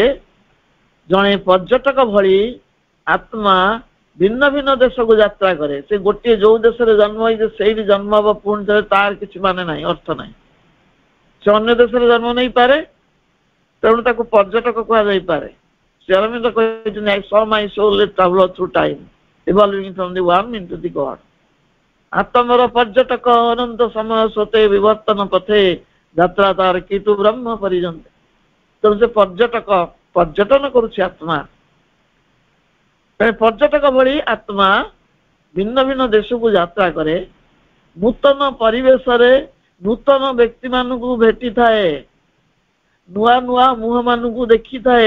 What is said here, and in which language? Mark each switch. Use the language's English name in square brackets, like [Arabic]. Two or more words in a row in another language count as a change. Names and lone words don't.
[Odia] ଜଣେ ପର୍ଯ୍ୟଟକ ଭଳି ଆତ୍ମା ଭିନ୍ନ ଭିନ୍ନ ଦେଶକୁ ଯାତ୍ରା କରେ। ସେ ଗୋଟିଏ ଯୋଉ ଦେଶରେ ଜନ୍ମ ହେଇଛି ସେଇଠି ଜନ୍ମ ହବ ପୁଣି ଥରେ, ତାର କିଛି ମାନେ ନାହିଁ, ଅର୍ଥ ନାହିଁ। ସେ ଅନ୍ୟ ଦେଶରେ ଜନ୍ମ ନେଇପାରେ, ତେଣୁ ତାକୁ ପର୍ଯ୍ୟଟକ କୁହାଯାଇପାରେ। ଶ୍ରୀ ଅରବିନ୍ଦ କହିଛନ୍ତି, [English] I saw my soul travel through time, evolving from the worm into the God। [Odia] ଆତ୍ମର ପର୍ଯ୍ୟଟକ ଅନନ୍ତ ସମୟ ସ୍ୱତେ ବିବର୍ତ୍ତନ ପଥେ, ଯାତ୍ରା ତାର କିଟୁ ବ୍ରହ୍ମ ପରିଜନ୍ତ। ତେଣୁ ସେ ପର୍ଯ୍ୟଟକ, ପର୍ଯ୍ୟଟନ କରୁଛି ଆତ୍ମା। ପର୍ଯ୍ୟଟକ ଭଳି ଆତ୍ମା ଭିନ୍ନ ଭିନ୍ନ ଦେଶକୁ ଯାତ୍ରା କରେ, ନୂତନ ପରିବେଶରେ ନୂତନ ବ୍ୟକ୍ତିମାନଙ୍କୁ ଭେଟିଥାଏ, ନୂଆ ନୂଆ ମୁହଁମାନଙ୍କୁ ଦେଖିଥାଏ।